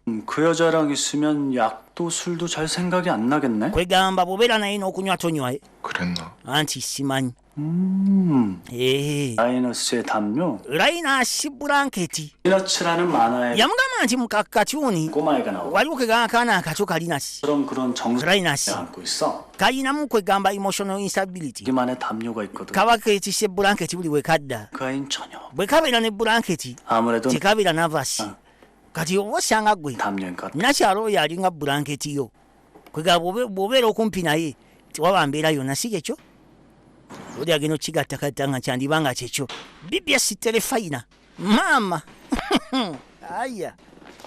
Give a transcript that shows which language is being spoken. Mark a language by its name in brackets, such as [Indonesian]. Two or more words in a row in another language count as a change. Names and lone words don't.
[Korean] 그 여자랑 있으면 약도 술도 잘 생각이 안 나겠네. [Ganda] kwegamba bw'obeera naye n'okunywa tonywa [Korean] 그랬나? [Ganda] anti simanyi ee [Korean] 라이너스의 담요. [Ganda] lainasi bulanketi [Korean] 피너츠라는 만화에 [Ganda] yamugamba nti mu kakatuni [Korean] 꼬마애가 나오고 [Ganda] waliwo kwegamba akaana akato kalinasi [Korean] 그런 정서를 [Ganda] 라이나시 [Korean] 안고 있어. [Ganda] kalinamu kwegamba [English] emotional instability [Korean] 여기만의 담요가 있거든. [Ganda] kaba ketise bulanketi buli we kadda [Korean] 그 아이는 전혀. [Ganda] bwe kabeera ne bulanketi [Korean] 아무래도 [Ganda] tekabeera navasi kati oba osanga gwe [Korean] 담요인 것 같아. [Ganda] nakyalo oyo alinga bulanketiyo kwegamba bw'obeera okumpi naye tewaba mbeera yonna si kyekyo oli agenda okigattakatta nga kyandibanga kyekyo bbs terefayina maama aya